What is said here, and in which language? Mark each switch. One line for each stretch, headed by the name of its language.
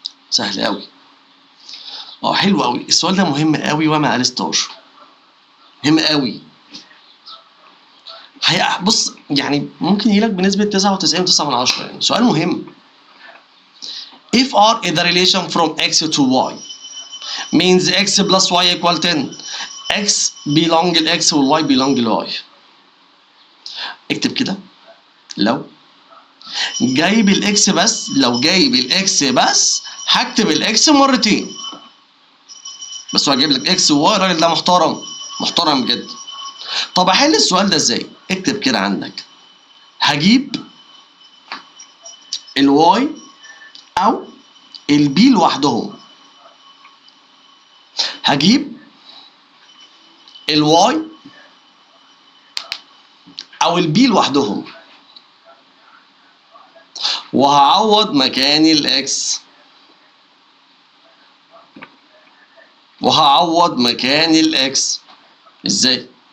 Arabic: سهل قوي. حلو قوي السؤال ده، مهم قوي وما قالستاش، مهم قوي. بص يعني ممكن يجيلك بنسبة 99.9 يعني، سؤال مهم.
English: If R is the relation from X to Y means X plus Y equal 10. X belong ل X وال Y belong ل Y.
Arabic: اكتب كده. لو جايب الاكس بس، لو جايب الاكس بس هكتب الاكس مرتين بس، هو هجيب لك اكس وواي. الراجل ده محترم، محترم بجد. طب احل السؤال ده ازاي؟ اكتب كده عندك، هجيب الواي او البي لوحدهم، هجيب الواي او البي لوحدهم، وهعوض مكان الاكس وهعوض مكان الاكس. ازاي؟